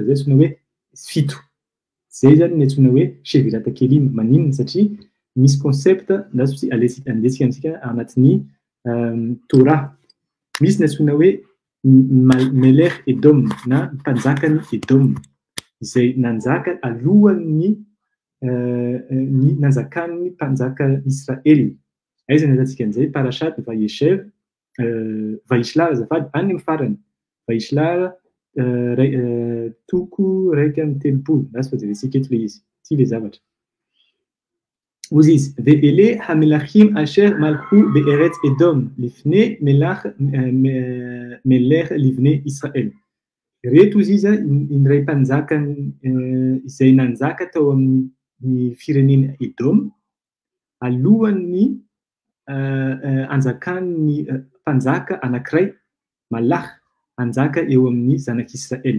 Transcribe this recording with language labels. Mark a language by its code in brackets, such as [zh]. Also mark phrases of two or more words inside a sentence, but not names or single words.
[mg] zay sona hoe fito zay zany ny antsoina hoe [he] שבירת כלים [mg] maninona satria misy concept lasy andesika antsika anatin'ny Torah misy ny antsoina hoe Melech Edom na mpanjakany Edom izay nanjaka alohan'ny nanjakan'ny mpanjaka Israel aiza ny atantsika an'izay parashat Vayeshev Vaishlar azafady any amin'ny farany Vaishlar toko raika amby telopolo lasy fajerentsika eto le izy ty le zavatra ozy izy [he] ואלה המלכים אשר מלכו בארץ אדום לפני מלך לבני ישראל [mg] reto izy izy indray mpanjaka izay nanjaka tao amin'ny firenena Edom alohan'ny anjakan'ny mpanjaka anankiray malach anjaka eo amin'ny zanak'Israel.